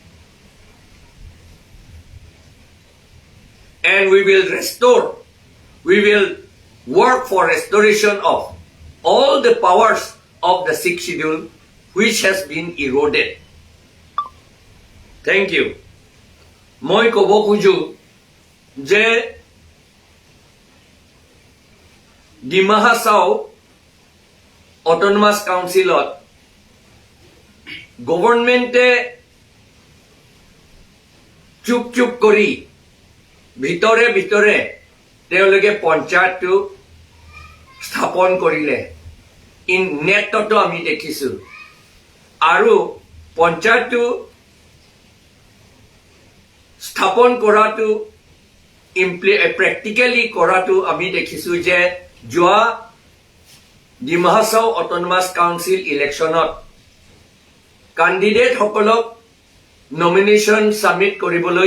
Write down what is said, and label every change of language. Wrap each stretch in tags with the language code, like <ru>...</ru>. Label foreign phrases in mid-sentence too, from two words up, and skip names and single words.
<en>And we will restore, we will work for restoration of all the powers of the sixth schedule which has been eroded. Thank you.</en> <as>মই ক'ব খুজো যে Dima Hasau Autonomous Council government চুপ চুপ কৰি ভিতৰে ভিতৰে তেওঁলোকে পঞ্চায়তটো স্থাপন কৰিলে ইন নেটতো আমি দেখিছো আৰু পঞ্চায়তটো স্থাপন কৰাটো প্ৰেক্টিক্যালি কৰাটো আমি দেখিছো যে যোৱা ডিমা হাছাও অটোনমাস কাউন্সিল</as> <en>election candidate</en> <as>সকলক</as> <en>nomination submit</en> <as>কৰিবলৈ</as>